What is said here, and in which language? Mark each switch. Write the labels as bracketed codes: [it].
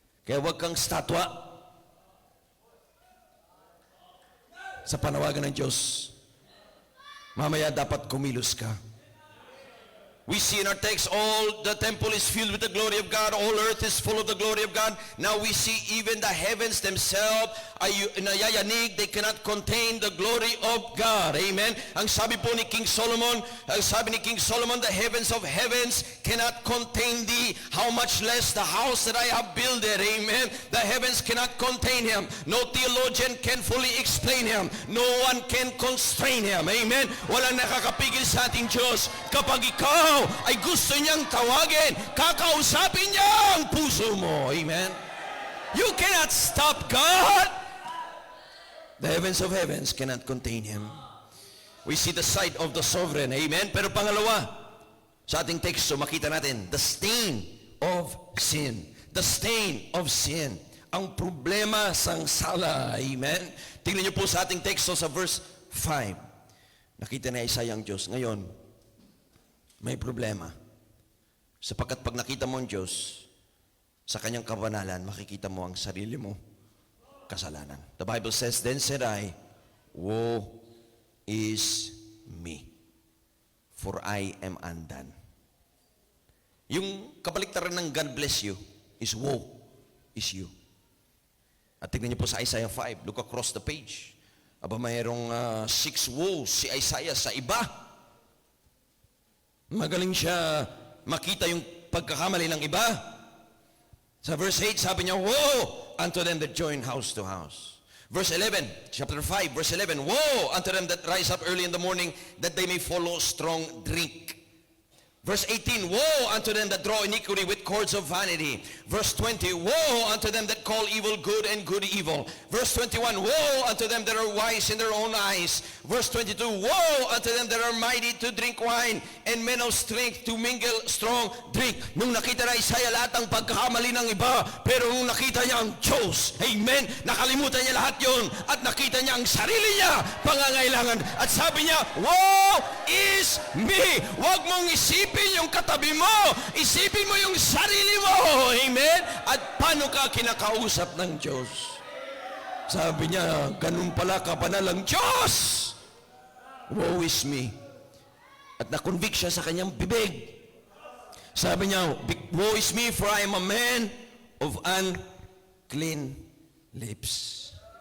[tl] Kaya huwag kang statwa sa panawagan ng Diyos. Mamaya dapat kumilos ka. [en] We see in our text, all the temple is filled with the glory of God. All earth is full of the glory of God. Now we see even the heavens themselves [tl] ay nayayanig. [en] They cannot contain the glory of God. Amen. [tl] Ang sabi po ni [en] King Solomon, the heavens of heavens cannot contain thee. How much less the house that I have builded. Amen. The heavens cannot contain him. No theologian can fully explain him. No one can constrain him. Amen. [tl] Walang nakakapigil sa ating Diyos. Kapag ikaw ay gusto niyang tawagin, kakausapin niya ang puso mo. [en] Amen. You cannot stop God. The heavens of heavens cannot contain him. We see the sight of the sovereign. [tl] Amen. Pero pangalawa, sa ating teksto, makita natin, [en] the stain of sin. The stain of sin. [hil] Ang problema sang sala. [en] Amen. [tl] Tingnan niyo po sa ating teksto sa verse 5. Nakita ni Isaiah ang Diyos. Ngayon, may problema. Sapagkat pag nakita mo ang Diyos, sa kanyang kabanalan, makikita mo ang sarili mo kasalanan. [en] The Bible says, then said I, woe is me, for I am undone. [tl] Yung kabaliktaran ng [en] God bless you [tl] is [en] woe is you. [tl] At tignan niyo po sa Isaiah 5, [en] look across the page. [tl] Aba, mayroong 6 woes si Isaiah sa iba. Magaling siya makita yung pagkakamali ng iba. Sa verse 8, sabi niya, [en] woe unto them that join house to house. Verse 11, chapter 5, verse 11, woe unto them that rise up early in the morning, that they may follow strong drink. Verse 18, woe unto them that draw iniquity with cords of vanity. Verse 20, woe unto them that call evil good and good evil. Verse 21, woe unto them that are wise in their own eyes. Verse 22, woe unto them that are mighty to drink wine, and men of strength to mingle strong drink. [tl] Nung nakita na Isaiah lahat ng pagkakamali ng iba, pero nung nakita niya ang Diyos, amen, nakalimutan niya lahat yon at nakita niya ang sarili niya, pangangailangan. At sabi niya, [en] woe is me. [tl] Huwag mong isipin yung katabi mo, isipin mo yung sarili mo. Amen? At paano ka kinakausap ng Diyos? Sabi niya, ganun pala kabanal ang Diyos. [en] Woe is me. [tl] At na-convict siya sa kanyang bibig. Sabi niya, [en] woe is me, for I am a man of unclean lips.